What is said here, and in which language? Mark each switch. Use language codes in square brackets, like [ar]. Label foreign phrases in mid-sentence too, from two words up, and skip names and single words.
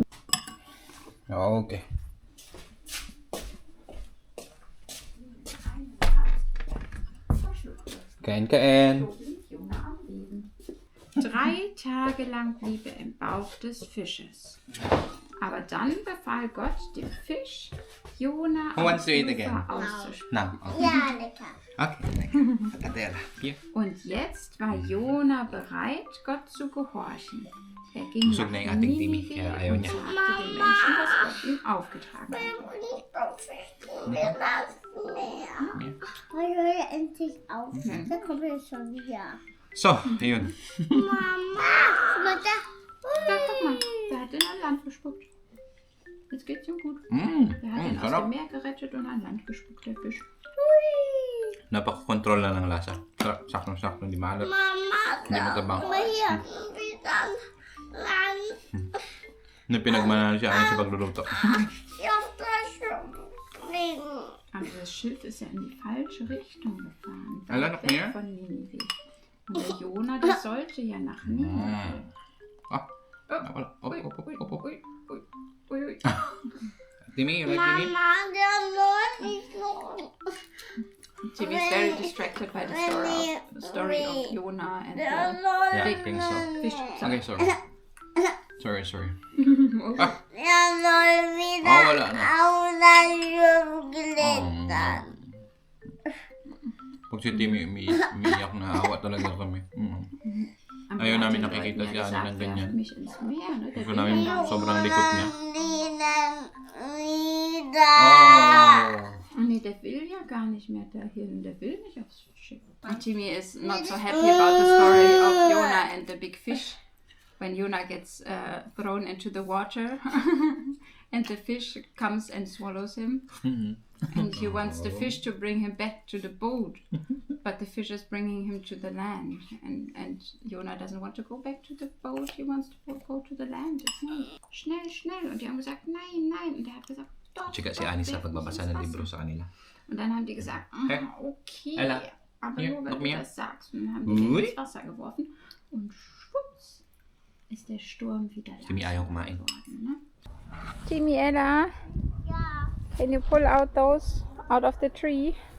[tl] Okay. Kain. [de] 3 Tage lang blieb er im Bauch des Fisches. Aber dann befahl Gott dem Fisch, Jona [en] Who wants to eat again? [de] auszuspucken. [en] Now. Okay. Yeah, lecker. Okay. Adela. Here. [de] Und jetzt war Jona bereit, Gott zu gehorchen. Er ging [tl] Busog [de] nach [tl] na yung ating Timmy, [de] Ninive [tl] kaya ayaw [de] und [tl] niya. [de] sagte den Menschen, was Gott ihm aufgetragen hatte. Ich höre endlich auf. Da kommen wir schon wieder. [tl] So, ayun. [de] Mama! Warte. Da, guck mal, der hat in ein Land gespuckt. Jetzt geht's ihm gut. Der hat ihn aus [tl] sarap. [de] dem Meer gerettet und an Land gespuckt, der Fisch. [tl] Napaka-control na ng lasa. Sarap, sakto-sakto, hindi maalat. [de] Mama! [tl] Hindi matabang. [de] Guck mal hier. Wieder lang. [tl] Pinagmanahan siya sa pagluluto. [de] Ich auf das fliegen. Aber das Schiff ist ja in die falsche Richtung gefahren. Ala, noch Weit mehr? weg von Ninive. Und der Jona, der sollte ja nach Ninive. [tl] Ah, wala. Op. Ui. [en] Timmy, you like Timmy? [de] Mama, der läuft nicht so. [en] Timmy's very distracted by the story of Jona and [de] Der [en] the [de] läuft [en] Yeah, I think so. fish. Okay, sorry. Ah, [de] Der soll wieder [tl] wala na. [de] auf das Schiff geklettert. [tl] Pag si Timmy umiiyak na, awa talaga kami. Ayaw namin [de] hat [tl] nakikita si Annie [de] gesagt, [tl] ng ganyan. [de] werf mich ins Meer. Ne? Der [tl] Gusto [de] will [tl] namin [de] ja gar nicht. [tl] sobrang likot niya. [de] Oh nee, der will ja gar nicht mehr dahin. Der will nicht aufs Schiff. [en] And Timmy is not so happy about the story of Jonah and the big fish. When Jonah gets thrown into the water and the fish comes and swallows him. And he wants the fish to bring him back to the boat. But the fish is bringing him to the land. And Jonah doesn't want to go back to the boat. He wants to go to the land. [de] Schnell, schnell. Und die haben gesagt, nein, nein. Und er hat gesagt, doch. [tl] Tsika si Annie sa pagbabasa ng libro sa kanila. [de] Und dann haben die gesagt, okay, Ella, aber hier, nur noch wenn du mehr? das sagst. Und dann haben die den Ui. ins Wasser geworfen und schwupps ist der Sturm wieder [tl] Timmy ayaw kumain. [de] geworden. Ne? [en] Timmy, Ella, can you pull out those out of the tree?